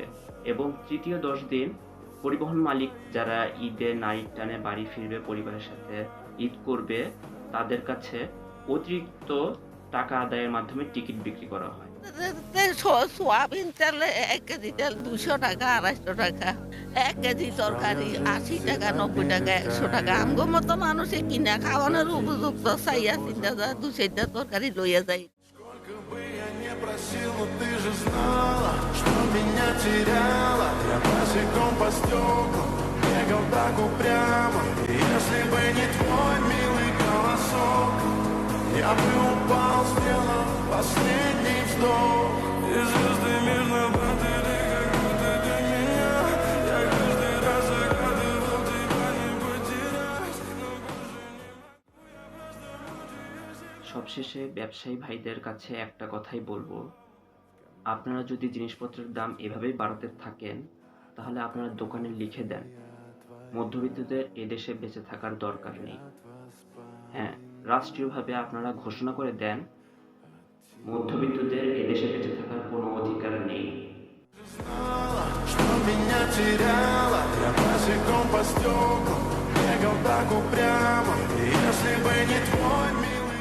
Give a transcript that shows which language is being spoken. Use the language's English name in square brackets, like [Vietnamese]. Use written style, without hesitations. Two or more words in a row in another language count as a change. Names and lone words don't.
[Bangla] এবং তৃতীয় 10 দিন পরিবহন মালিক, যারা ঈদে নাইট টানে বাড়ি ফিরবে, পরিবারের সাথে ঈদ করবে, তাদের কাছে অতিরিক্ত টাকা আদায়ের মাধ্যমে টিকিট বিক্রি করা হয়। সোয়াবিন তেল 1 কেজি তেল 200 টাকা, 250 টাকা। 1 কেজি তরকারি 80 টাকা, 90 টাকা, 100 টাকা। আমগো মতো মানুষে কিনা খাওয়ানোর উপযুক্ত চাইয়া চিন্তা যায় 2-4টা তরকারি লইয়া যায়। [Russian] Сколько бы я не просил, но ты же знала, что меня теряла. Я босиком по стеклам бегал так упрямо. И если бы не твой милый голосок, я бы упал, сделав последний вздох. И звезды мирно падали, как будто для меня. Я каждый раз загадывал тебя не потерять. [Bangla] সবশেষে ব্যবসায়ী ভাইদের কাছে একটা কথাই বলবো, আপনারা যদি জিনিসপত্রের দাম এভাবেই বাড়াতে থাকেন, তাহলে আপনারা দোকানে লিখে দেন, মধ্যবিত্তদের এদেশে বেঁচে থাকার দরকার নেই। হ্যাঁ, রাষ্ট্রীয়ভাবে আপনারা ঘোষণা করে দেন, মধ্যবিত্তদের এদেশে বেঁচে থাকার কোনো অধিকার নেই। [Russian] Знала, что меня теряла. Я босиком по стеклам бегал так упрямо. И если бы не твой мир.